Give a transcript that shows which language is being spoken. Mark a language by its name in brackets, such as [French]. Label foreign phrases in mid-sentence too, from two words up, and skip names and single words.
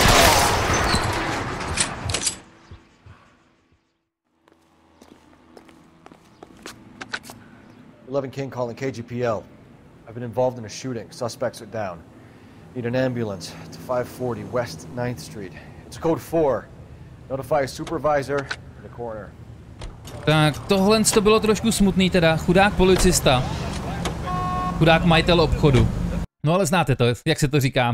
[English] 11 King calling KGPL. I've been involved in a shooting. Suspects are down. Need an ambulance to 540 West 9th Street. It's code 4. Notify a supervisor in the corner. [Czech] Tak tohle to bylo trošku smutný teda. Chudák policista. Chudák majitel obchodu. No ale znáte to, jak se to říká.